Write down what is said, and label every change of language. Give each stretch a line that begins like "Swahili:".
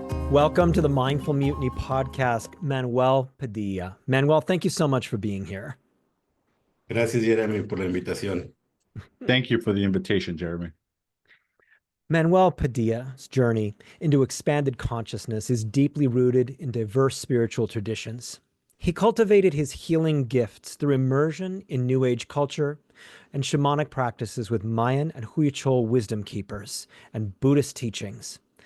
English: Welcome to the Mindful Mutiny podcast, Manuel Padilla. Manuel, thank you so much for being here.
Spanish: Gracias, Jeremy, por la invitación.
English: Thank you for the invitation, Jeremy. Manuel Padilla's journey into expanded consciousness is deeply rooted in diverse spiritual traditions. He cultivated his healing gifts through immersion in New Age culture and shamanic practices with Mayan and Huichol wisdom keepers and Buddhist teachings.